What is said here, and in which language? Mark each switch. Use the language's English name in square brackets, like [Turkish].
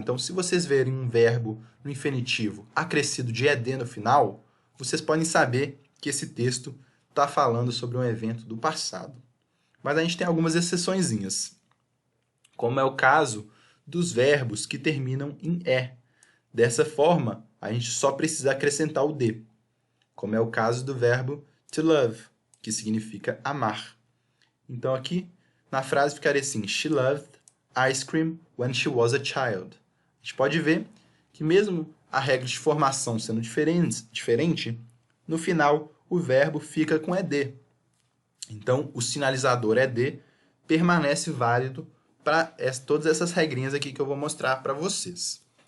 [Portuguese] Então, se vocês verem um verbo no infinitivo acrescido de ed no final, vocês podem saber que esse texto está falando sobre um evento do passado. Mas a gente tem algumas exceçõezinhas, como é o caso dos verbos que terminam em e. Dessa forma, a gente só precisa acrescentar o de, como é o caso do verbo to love, que significa amar. Então, aqui na frase ficaria assim: [English] She loved ice cream when she was a child. [Portuguese] A gente pode ver que mesmo a regra de formação sendo diferente, no final o verbo fica com ed. Então, o sinalizador ed permanece válido para todas essas regrinhas aqui que eu vou mostrar para vocês.